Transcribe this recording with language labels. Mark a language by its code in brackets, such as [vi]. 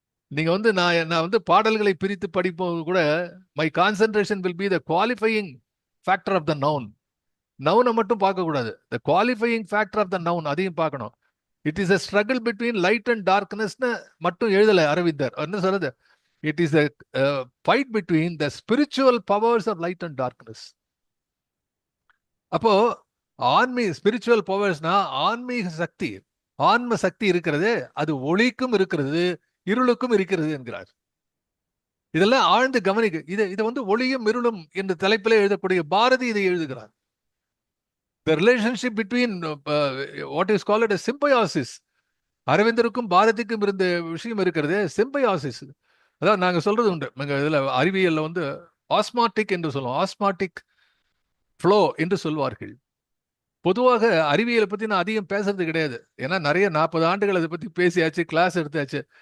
[ta] நீங்க வந்து நான் வந்து பாடல்களை பிரித்து படிப்போது கூட [en] My concentration will be the qualifying factor of the noun. [ta] நவுனை மட்டும் பார்க்க கூடாது, [en] the qualifying factor of the noun [ta] அதையும் பார்க்கணும். [en] it is a struggle between light and டார்க்னஸ்னு [ta] மட்டும் எழுதலை [en] Aravindar. [ta] என்ன சொல்றது, [en] It is a fight between the spiritual powers of light and darkness. [ta] அப்போ ஸ்பிரிச்சுவல் பவர்ஸ்னா ஆன்மீக சக்தி, ஆன்ம சக்தி இருக்கிறது, அது ஒளிக்கும் இருக்கிறது இருளுக்கும் இருக்கிறது என்கிறார். இதெல்லாம் ஆழ்ந்து கவனிக்க. இதை வந்து ஒளியும் இருளும் என்ற தலைப்பில் எழுதக்கூடிய பாரதி இதை எழுதுகிறார். [en] The relationship between what is called a symbiosis. [ta] அரவிந்தருக்கும் பாரதிக்கும் இருந்த விஷயம் இருக்கிறது சிம்பயாசிஸ். அதாவது நாங்க சொல்றது உண்டு, இதுல அறிவியல்ல வந்து ஆஸ்மாட்டிக் என்று சொல்லுவோம், ஆஸ்மாட்டிக் ஃப்ளோ என்று சொல்வார்கள். பொதுவாக அறிவியலை பத்தி நான் அதிகம் பேசுறது கிடையாது, ஏன்னா நிறைய 40 ஆண்டுகள் அதை பத்தி பேசியாச்சு, கிளாஸ் எடுத்தாச்சு.